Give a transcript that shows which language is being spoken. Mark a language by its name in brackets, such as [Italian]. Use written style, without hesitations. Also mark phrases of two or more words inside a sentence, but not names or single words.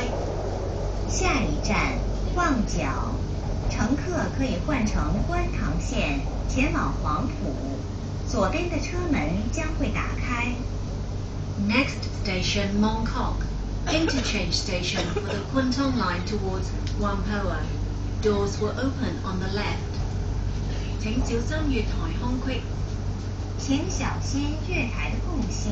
[Chinese] 下一站旺角，乘客可以換乘觀塘線前往黃埔，左邊的車門將會打開。 [English] Next station Mong Kok, interchange station for the Kwun Tong line towards Whampoa. Doors will open on the left. [Chinese] 請小心月台空隙。請小心月台的空隙。